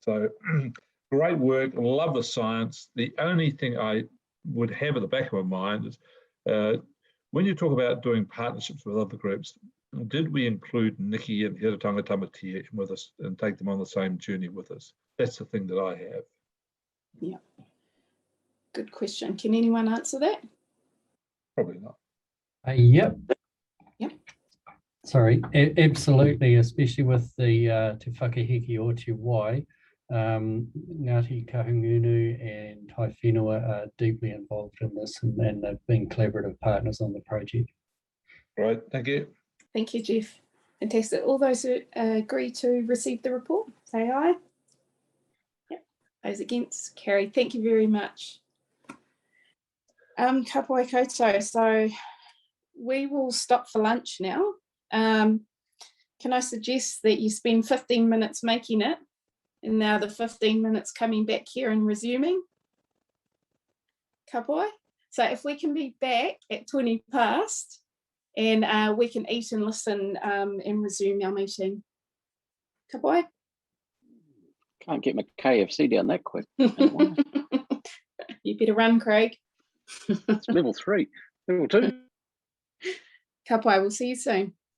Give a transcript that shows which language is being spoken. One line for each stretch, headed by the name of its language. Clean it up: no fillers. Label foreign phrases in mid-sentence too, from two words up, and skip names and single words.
English: So great work, love the science. The only thing I would have at the back of my mind is when you talk about doing partnerships with other groups, did we include Nikki and Heretaunga Tamatia with us and take them on the same journey with us? That's the thing that I have. Yeah. Good question. Can anyone answer that? Probably not. Yep. Yep. Sorry, absolutely, especially with the Te Whakahiki o Te Wai, Ngāti Kahungunu and Tai Whenua are deeply involved in this, and they've been collaborative partners on the project. Right, thank you. Thank you, Jeff. Fantastic. All those who agree to receive the report, say aye. Yep. Those against, carried. Thank you very much.
Māori: Ka pai koutou.
English: So we will stop for lunch now. Can I suggest that you spend 15 minutes making it, and now the 15 minutes coming back here and resuming?
Māori: Ka pai.
English: So if we can be back at 20 past, and we can eat and listen and resume our meeting.
Māori: Ka pai.
English: Can't get my KFC down that quick. You better run, Craig. It's level 3, level 2.
Māori: Ka pai,
English: we'll see you soon.